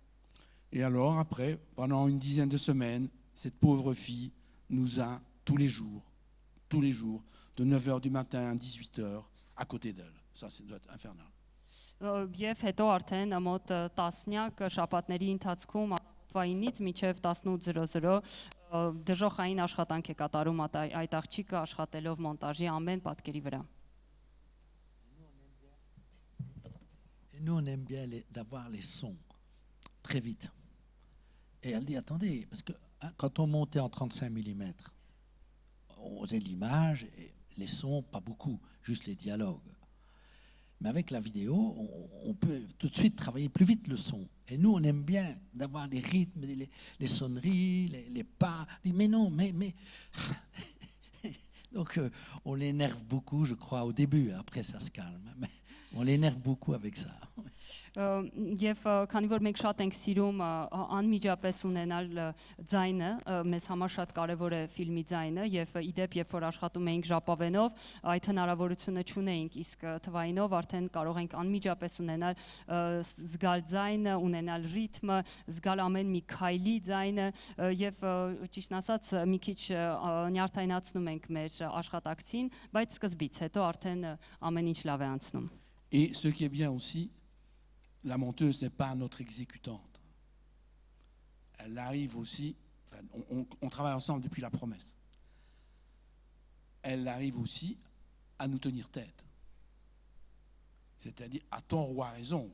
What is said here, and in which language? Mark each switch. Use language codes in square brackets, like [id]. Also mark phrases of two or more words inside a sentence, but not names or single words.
[fr] Et alors, après, pendant une dizaine de semaines, cette pauvre fille nous a tous les jours, de 9h du matin à 18h, à côté d'elle. Ça doit être infernal. [hy] Եվ հետո արդեն մոտ 10 շաբաթների ընթացքում առավոտվայինից մինչև 18:00 դժոխային աշխատանք է կատարում այդ աղջիկը աշխատելով մոնտաժի ամեն պատկերի վրա։ [fr] Et nous, on aime bien d'avoir les sons très vite. Et elle dit, attendez, parce que quand on montait en 35 mm, on faisait l'image, et les sons, pas beaucoup, juste les dialogues. Mais avec la vidéo, on peut tout de suite travailler plus vite le son. Et nous, on aime bien d'avoir les rythmes, les sonneries, les pas. Mais non, mais... Donc, on l'énerve beaucoup, je crois, au début. Après, ça se calme. Mais on l'énerve beaucoup avec ça. [hy] Եվ քանի որ մենք շատ ենք սիրում անմիջապես ունենալ ձայնը, մեզ համար շատ կարևոր է ֆիլմի ձայնը եւ իդեպ երբ որ աշխատում էինք ժապավենով, այդ հնարավորությունը չունեինք, իսկ թվայինով արդեն կարող ենք անմիջապես ունենալ զգալ ձայնը, ունենալ ռիթմը, զգալ ամեն մի քայլի ձայնը եւ ճիշտն ասած մի քիչ նյարդայնացնում ենք մեր աշխատակցին, բայց սկզբից հետո արդեն ամեն ինչ լավ է անցնում։ [fr] Et ce qui est bien aussi, la monteuse n'est pas notre exécutante. Elle arrive aussi, enfin, on travaille ensemble depuis la promesse. elle arrive aussi à nous tenir tête. C'est-à-dire, à tort ou à raison.